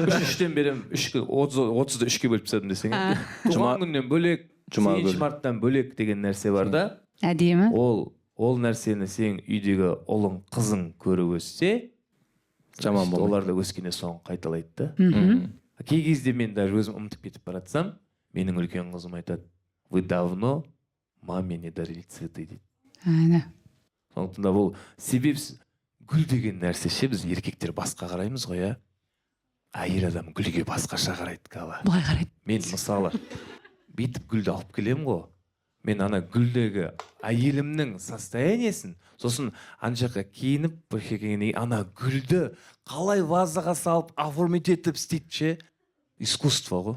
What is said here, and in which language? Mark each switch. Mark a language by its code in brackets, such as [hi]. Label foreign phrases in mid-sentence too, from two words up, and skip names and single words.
[kk] 3-тен берем, 30-ды 3-ке бөліп тастадым десең. Туған күннен бөлек, сегізінші марттан бөлек деген нәрсе бар да. Әдемі. Ол нәрсені сен үйдегі ұлың, қызың көріп өссе, Жаман болмайды. олар да өскенде соны қайталайды да. Кей кезде мен даже өзім ұмытып кетіп баратсам, менің үлкен қызым айтады: [ru] "Вы давно маме не дарили цветы" дейді. [kk] Сондықтан да бұл себепсіз гүл деген нәрсе ше, біз еркектер басқа қараймыз ғой, иә. Әйел адам гүлге басқаша қарайды кала. Былай қарайды. Мен мысалы бүйтіп гүлді алып келем ғой. Мен ана гүлдегі әйелімнің состояниесін, сосын ана жаққа киініп, ана гүлді қалай вазаға салып, оформить етіп істейді ше, искусство ғой.